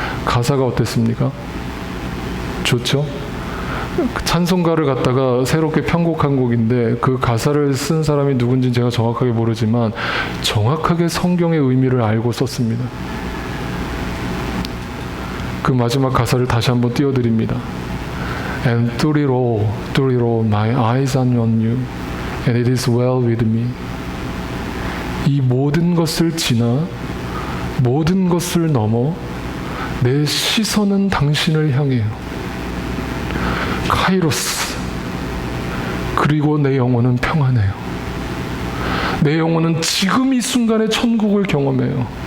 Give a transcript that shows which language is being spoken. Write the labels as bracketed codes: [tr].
[ko] 가사가 어땠습니까? 좋죠? 찬송가를 갖다가 새롭게 편곡한 곡인데 그 가사를 쓴 사람이 누군지 제가 정확하게 모르지만 정확하게 성경의 의미를 알고 썼습니다. 그 마지막 가사를 다시 한번 띄워드립니다. [en] And through it all, my eyes are on you, and it is well with me. [ko] 이 모든 것을 지나, 모든 것을 넘어 내 시선은 당신을 향해요. 카이로스. 그리고 내 영혼은 평안해요. 내 영혼은 지금 이 순간에 천국을 경험해요.